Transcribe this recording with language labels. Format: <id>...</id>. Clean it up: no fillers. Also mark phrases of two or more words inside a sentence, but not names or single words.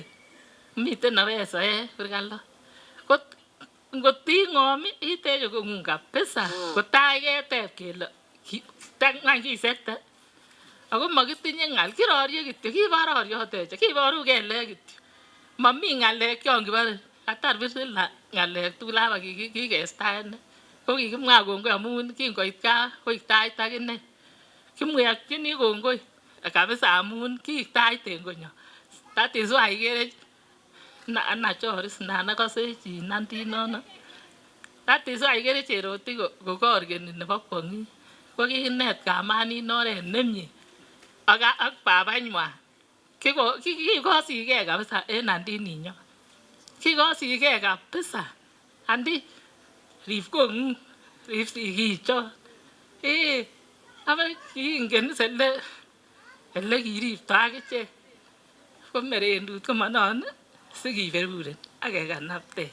<kln>Miten nebesoe kurkalot. Ngot ing'om iteche kong'ung kabisa kotai keteb kele ng'any kisekte ako makitinye ng'al kirorie kityo kibororioteche kiboru kelek kityo mamii ng'alek chon kibore katar Priscilla ng'alek tugul aba kikestaene ko kikimwa kongoi amun kingoit gaa koik tait akine kimwekchini kongoi kabisa amun kiik tait en konyo.</kln> <en>That is why</en> <kln>ikere ana choris nan akose chi Nandi nono.</kln> <en>That is why</en> <kln>ikere Cherotich kokorkeni nebo kwong'et ko kikinet kamanin oret nemie ak babanywan kikosikei kabisa en Nandi ninyo kikosikei kabisa Andi rib kong'ung rib sigichon aba kiingen ele kiripto akichek ko merendut komanon sikiberuren ak kekanapte.</kln>